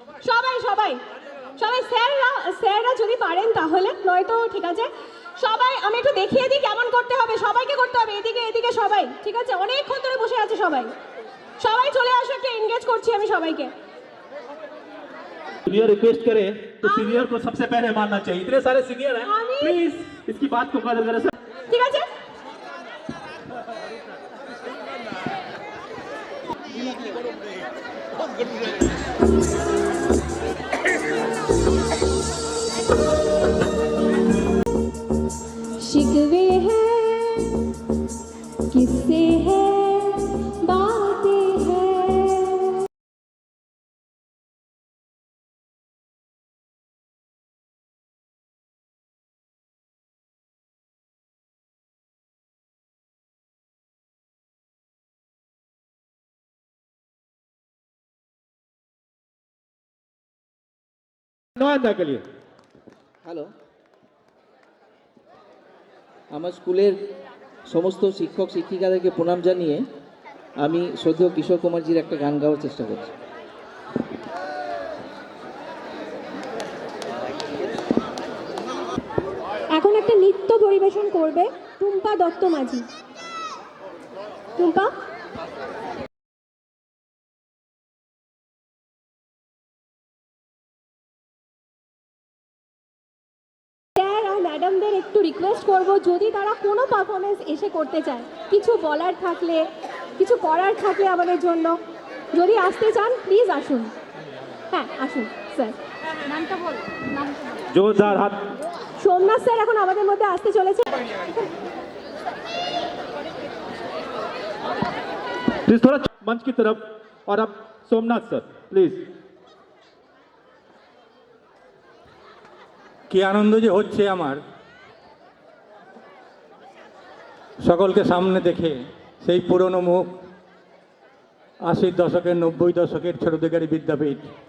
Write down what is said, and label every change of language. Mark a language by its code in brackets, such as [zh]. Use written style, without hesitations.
[bn] সবাই সবাই সবাই স্যাররা যদি পারেন তাহলে, নয়তো ঠিক আছে। সবাই আমি একটু দেখিয়ে দিই কেমন করতে হবে, সবাইকে করতে হবে, এদিকে সবাই, ঠিক আছে? অনেকক্ষণ ধরে বসে আছে সবাই, সবাই চলে আসো, একটু এনগেজ করছি আমি সবাইকে। [hi] सीनियर रिक्वेस्ट करे तो सीनियर को सबसे पहले मानना चाहिए। इतने सारे सीनियर हैं, प्लीज इसकी बात को कदर करें सर। [bn] ঠিক আছে। [hi] शिकवे हैं, किस्से हैं, बातें हैं। [bn] হ্যালো, আমার স্কুলের সমস্ত শিক্ষক শিক্ষিকাদেরকে প্রণাম জানিয়ে আমি শ্রদ্ধেয় কিশোর কুমারজির একটা গান গাওয়ার চেষ্টা করছি। এখন একটা নৃত্য পরিবেশন করবে টুম্পা দত্ত মাঝি। টুম্পা। স্যার আর ম্যাডামদের একটু রিকোয়েস্ট করব, যদি তারা কোনো পারফরমেন্স এসে করতে চায়, কিছু বলার থাকলে, কিছু করার থাকলে আমাদের জন্য, যদি আসতে চান প্লিজ আসুন। হ্যাঁ আসুন স্যার। নামটা বল। [hi] जोरदार हाथ। [bn] सोमनाथ सर এখন আমাদের মধ্যে আসতে চলেছে। [hi] प्लीज थोड़ा मंच की तरफ, और अब सोमनाथ सर प्लीज। [bn] কি আনন্দ যে হচ্ছে আমার সকলকে সামনে দেখে, সেই পুরনো মুখ, 80 দশকের 90 দশকের ছোটদেরই বিদ্যাপীঠ।